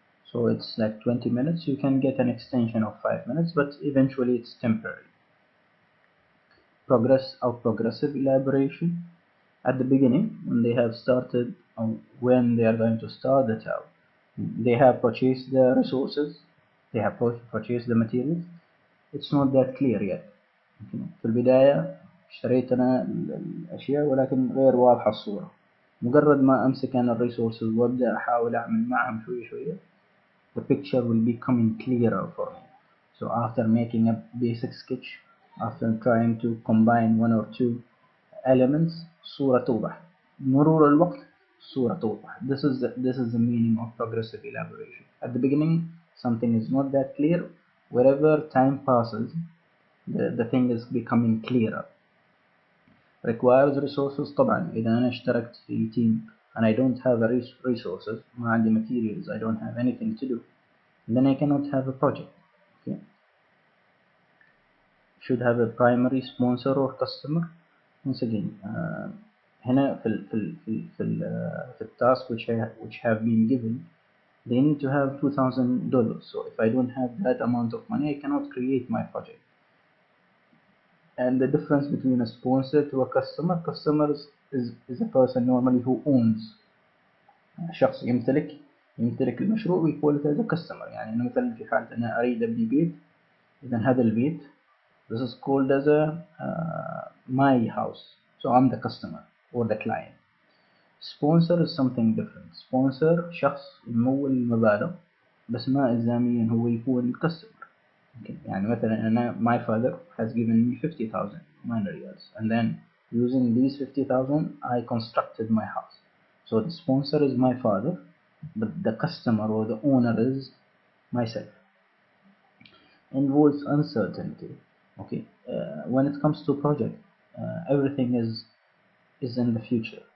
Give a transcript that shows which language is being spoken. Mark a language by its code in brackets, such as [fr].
[en] So it's like 20 minutes. You can get an extension of 5 minutes, but eventually it's temporary. Progressive elaboration. At the beginning, when they have started, or when they are going to start the tower, they have purchased the resources, they have purchased the materials. It's not that clear yet. [ar] في البداية اشتريت أنا الأشياء ولكن غير واضحة الصورة. مجرد ما أمسك أنا الريسورسز وأبدأ أحاول أعمل معهم شوي شوية، [en] the picture will be coming clearer for me. So after making a basic sketch, after trying to combine one or two elements، [ar] الصورة توضح. مرور الوقت الصورة توضح. [en] This is the meaning of progressive elaboration. At the beginning, something is not that clear. Wherever time passes, the thing is becoming clearer. Requires resources. [ar] طبعا إذا أنا اشتركت في [en] team and I don't have resources، [ar] ما عندي [en] materials، I don't have anything to do, then I cannot have a project. Okay. Should have a primary sponsor or customer. Once again, [ar] هنا في التاسك [en] which have been given, they need to have $2,000. So if I don't have that amount of money, I cannot create my project. And the difference between a sponsor to a customer is a person normally who owns. [ar] شخص يمتلك المشروع, [en] we call it as a customer. [ar] يعني أنا مثلا في حالة أنا أريد أبني بيت, إذا هذا البيت, [en] this is called as a my house. So I'm the customer or the client. Sponsor is something different. [ar] Sponsor شخص يمول المبالغ بس ما إلزاميا هو يكون الكاستمر. [en] Okay. [ar] يعني مثلا أنا [en] my father has given me 50,000 Oman riyals, and then using these 50,000 I constructed my house. So the sponsor is my father, but the customer or the owner is myself. Involves uncertainty. Okay. When it comes to project, everything is in the future.